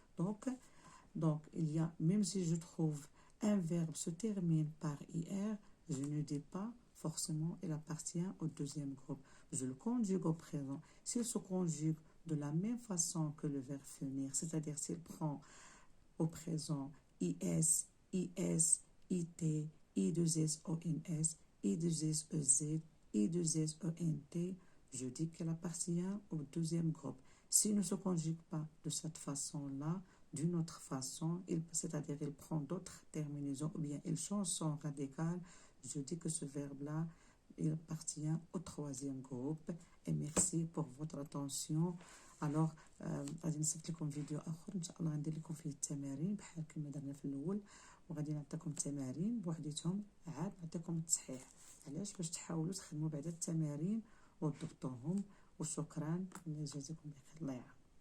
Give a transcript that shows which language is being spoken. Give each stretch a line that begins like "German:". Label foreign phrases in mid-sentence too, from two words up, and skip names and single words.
French: Donc, il y a, même si je trouve un verbe se termine par IR, je ne dis pas forcément il appartient au deuxième groupe. Je le conjugue au présent. S'il se conjugue de la même façon que le verbe finir, c'est-à-dire s'il prend au présent IS, IS, IT, I2S, ONS, I2S, EZ, I2S, ENT, je dis qu'il appartient au deuxième groupe. S'il ne se conjugue pas de cette façon-là, d'une autre façon, c'est-à-dire il prend d'autres terminaisons ou bien il change son radical, je dis que ce verbe-là, il appartient au troisième groupe. Et merci pour votre attention.
Arabic: Alors غادي نصيفط لكم فيديو اخر ان شاء الله غندير لكم فيه التمارين بحال كما درنا في الاول، وغادي نعطيكم التمارين بوحديتهم عاد نعطيكم التصحيح. علاش؟ باش تحاولوا تخدموا بعد التمارين وتضبطوهم. وشكرا، الله يجازيكم بخير، الله يعاون.